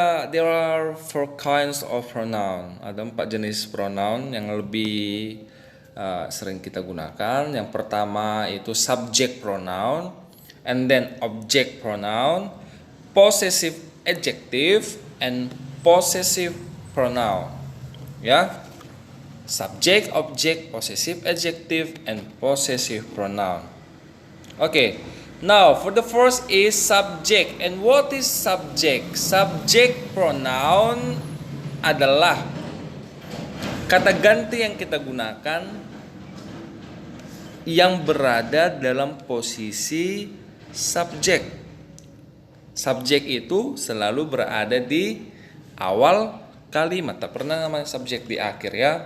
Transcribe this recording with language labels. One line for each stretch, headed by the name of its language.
English: There are four kinds of pronoun.
Indonesian: Ada 4 jenis pronoun yang lebih sering kita gunakan. Yang pertama itu
English: subject pronoun, and then object pronoun, possessive adjective, and possessive pronoun. Ya. Subject, object, possessive adjective, and possessive pronoun. Okay, now for the first is subject. And what is subject?
Indonesian: Subject pronoun adalah kata ganti yang kita gunakan yang berada dalam posisi subjek. Subjek itu selalu berada di awal kalimat, tak pernah namanya subjek di akhir, ya.